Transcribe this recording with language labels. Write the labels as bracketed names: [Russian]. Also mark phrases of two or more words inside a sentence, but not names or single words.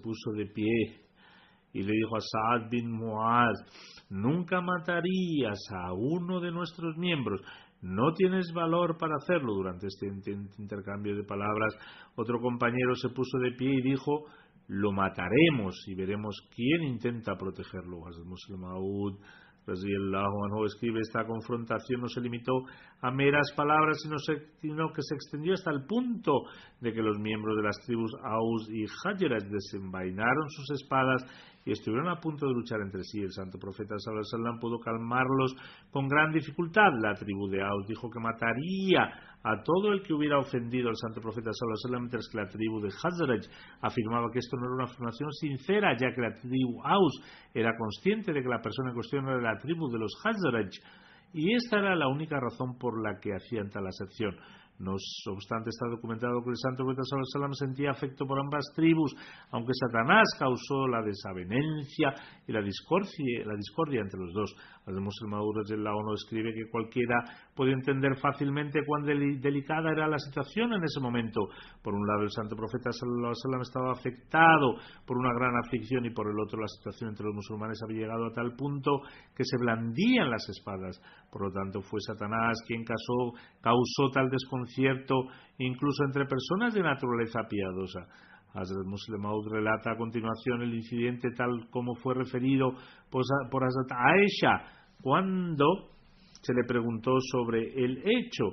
[Spanish] puso de pie y le dijo a Sa'ad bin Mu'az, nunca matarías a uno de nuestros miembros, no tienes valor para hacerlo. Durante este intercambio de palabras, otro compañero se puso de pie y dijo, lo mataremos y veremos quién intenta protegerlo. Hazrat Musleh Maud [Arabic] رضي الله عنه [Spanish] escribe, esta confrontación no se limitó a meras palabras, sino que se extendió hasta el punto de que los miembros de las tribus Aus y Khazraj desenvainaron sus espadas y estuvieron a punto de luchar entre sí. El santo profeta [Arabic] صلى الله عليه وسلم [Spanish] pudo calmarlos con gran dificultad. La tribu de Aus dijo que mataría a todo el que hubiera ofendido al santo profeta [Arabic] صلى الله عليه وسلم, [Spanish] mientras que la tribu de Khazraj afirmaba que esto no era una afirmación sincera, ya que la tribu Aus era consciente de que la persona en cuestión era de la tribu de los Khazraj, y esta era la única razón por la que hacían tal aserción. No obstante, está documentado que el santo profeta [Arabic] صلى الله عليه وسلم [Spanish] sentía afecto por ambas tribus, aunque Satanás causó la desavenencia y la discordia entre los dos. Al-Muslim Maud escribe que cualquiera puede entender fácilmente cuán delicada era la situación en ese momento. Por un lado, el santo profeta [Arabic] صلى الله عليه وسلم [Spanish] estaba afectado por una gran aflicción, y por el otro, la situación entre los musulmanes había llegado a tal punto que se blandían las espadas. Por lo tanto, fue Satanás quien causó tal desconcierto incluso entre personas de naturaleza piadosa. Hazrat Muslim Maud relata a continuación el incidente tal como fue referido por Hazrat Aisha cuando se le preguntó sobre el hecho.